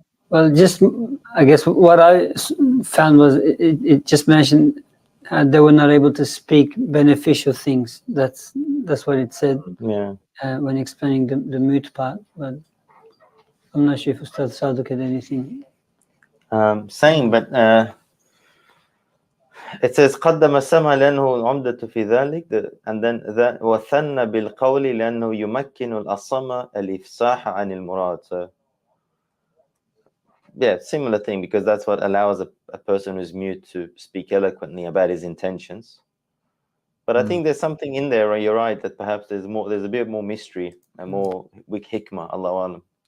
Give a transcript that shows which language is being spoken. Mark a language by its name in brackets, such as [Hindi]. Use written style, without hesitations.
[English] Well, just I guess what I found was it just mentioned they were not able to speak beneficial things. That's what it said. Yeah. When explaining the mute part, but I'm not sure if Ustadh Sadeq had anything. Same, but it says [Arabic] قدم السمع لأنه عمدة في ذلك, [English] and then [Arabic] وثنى بالقول لأنه يمكن الأصم الإفصاح عن المراد. [English] So yeah, similar thing, because that's what allows a person who's mute to speak eloquently about his intentions. But I think there's something in there, you're right, that perhaps there's a bit more mystery and more with hikmah, Allahu Alam.